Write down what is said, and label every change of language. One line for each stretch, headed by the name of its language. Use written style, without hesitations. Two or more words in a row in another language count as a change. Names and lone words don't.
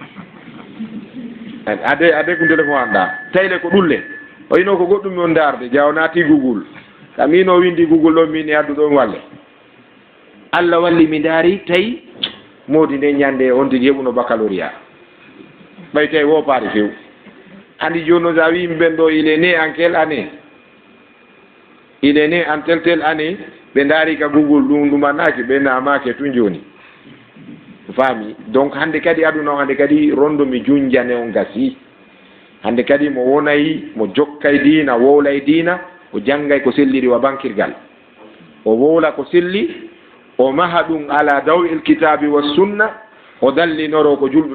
Fula: ade ko téléphone anɗa tayle ko ɗulle o yino ko goɗɗum on darde jaw naati Google ka min o windi Google ɗon min e addu ɗon walle Allah walli mi daari tawi modi nde ñande on tigi heɓuno baccalauréat ɓay tawi wopaade few andi joni no sa wi ɓen ɗo
French: il est né en quelle année il est né en tel année
Fula: ɓe daari ka Google ɗum ɗumannaki ɓe namake tun joni fami donc hande kadi aduna hande kadi rondo mi junjane on gasi hande kadi mo wonay mo jokkay dina wowlay dina o jangay ko selliri wa bankirgal o wowla ko selli o maha ɗum
Arabic: على ضوء الكتاب والسنة
Fula: o dallinoro ko julɓe